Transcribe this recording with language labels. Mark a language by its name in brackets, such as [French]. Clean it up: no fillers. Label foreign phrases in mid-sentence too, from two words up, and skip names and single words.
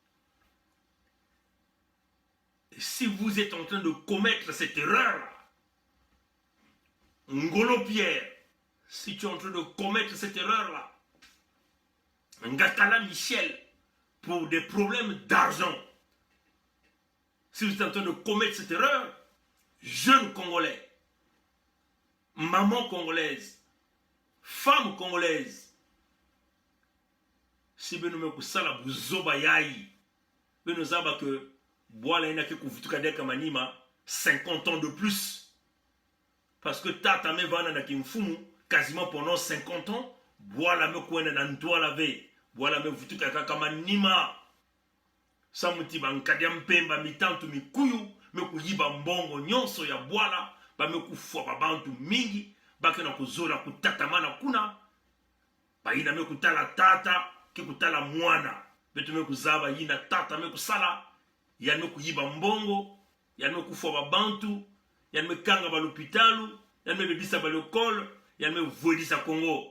[French] Si vous êtes en train de commettre cette erreur, Ngolo Pierre, si tu es en train de commettre cette erreur-là, Ngatala Michel, pour des problèmes d'argent, si vous êtes en train de commettre cette erreur, jeune Congolais, maman congolaise, femme congolaise, si vous avez [Kituba (Democratic Republic of Congo)] kusala buzoba yai, [French] vous nous avez que [Kituba (Democratic Republic of Congo)] boala ina ke kuvutuka kamanima [French] 50 ans de plus. Parce que tata [Kituba (Democratic Republic of Congo)] me vana na kimfumu [French] quasiment pendant 50 ans, [Kituba (Democratic Republic of Congo)] boala me kwena na ntwa lavé, boala me vutuka kamanima. Samuti bankadi mpemba mitantu mikuyu, me kuyiba mbongo nyonso ya boala, ba me kufwa babantu mingi, bake na kuzola kutatamana kuna, ba ina me kutala tata, ke kutala mwana, betu me kuzaba yina tata me kusala, ya me kuyiba mbongo, ya me kufwa babantu, ya me kanga ba l'hôpitalu, ya me bebisa ba l'école, ya me voedisa Congo.